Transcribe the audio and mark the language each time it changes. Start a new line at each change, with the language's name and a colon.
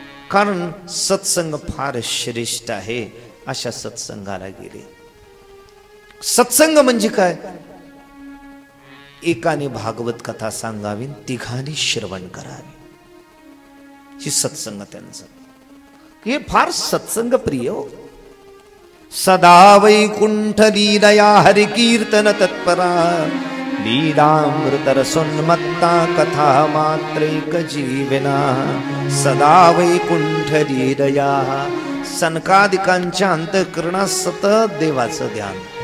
Marathi: कारण सत्संग फार श्रेष्ठ आहे, अशा सत्संगाला गेले. सत्संग म्हणजे काय? एकाने भागवत कथा सांगावी, तिघांनी श्रवण करावे, ही सत्संग त्यांचं. हे फार सत्संग प्रिय.
Sanskrit: सदा वैकुंठ लीलया हरिकीर्तन तत्परा, लीलामृत रसोन्मत्ता कथा मात्रैक जीवना. सदा वैकुंठ लीलया,
Marathi: सनकादिकांच्या अंतःकरणात सतत देवाचं ध्यान.